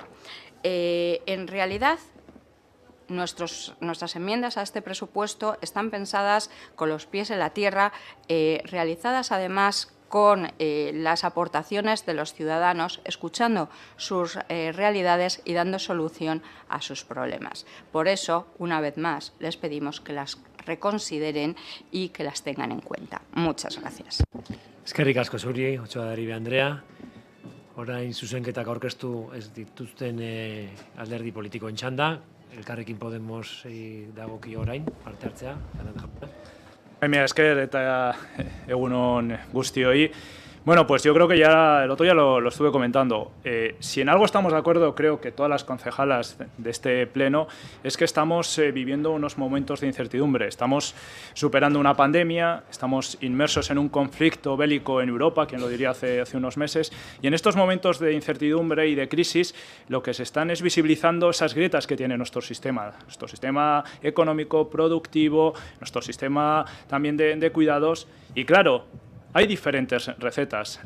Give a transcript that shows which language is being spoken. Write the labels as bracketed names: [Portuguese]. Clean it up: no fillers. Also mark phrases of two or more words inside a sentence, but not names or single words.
[Spanish] En realidad, nuestras enmiendas a este presupuesto están pensadas con los pies en la tierra, realizadas además con las aportaciones de los ciudadanos, escuchando sus realidades y dando solución a sus problemas. Por eso, una vez más, les pedimos que las reconsideren y que las tengan en cuenta. Muchas gracias. [Basque] Eskerrik asko zuri, Otxoadaribe Andrea. Orain zuzenketak aurkeztu ez dituzten alderdi politikoen txanda. Elkarrekin Podemos dagoki orain, parte hartzea. Mila esker eta egun on guztioi. [Spanish] Bueno, pues yo creo que ya el otro día lo estuve comentando. Si en algo estamos de acuerdo, creo que todas las concejalas de este pleno, es que estamos viviendo unos momentos de incertidumbre. Estamos superando una pandemia, estamos inmersos en un conflicto bélico en Europa, quien lo diría hace unos meses, y en estos momentos de incertidumbre y de crisis, lo que se están es visibilizando esas grietas que tiene nuestro sistema económico, productivo, nuestro sistema también de cuidados, y claro, hay diferentes recetas.